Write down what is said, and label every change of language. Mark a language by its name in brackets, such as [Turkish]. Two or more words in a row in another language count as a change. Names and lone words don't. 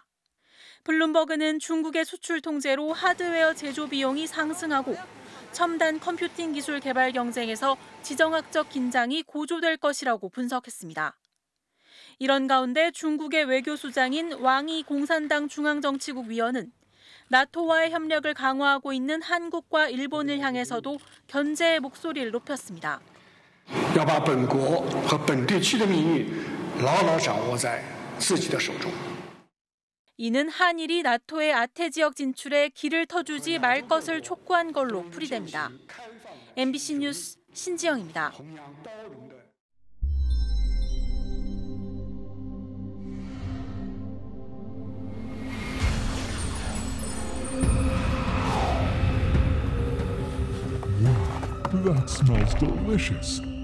[Korean] 블룸버그는 중국의 수출 통제로 하드웨어 제조 비용이 상승하고 첨단 컴퓨팅 기술 개발 경쟁에서 지정학적 긴장이 고조될 것이라고 분석했습니다. 이런 가운데 중국의 외교수장인 왕이 공산당 중앙정치국 위원은 나토와의 협력을 강화하고 있는 한국과 일본을 향해서도 견제의 목소리를 높였습니다. [Chinese] 要把本国和本地区的命运牢牢掌握在自己的手中。 [Korean] 이는 한일이 나토의 아태 지역 진출에 길을 터주지 말 것을 촉구한 걸로 풀이됩니다. MBC 뉴스 신지영입니다. [English] That smells delicious.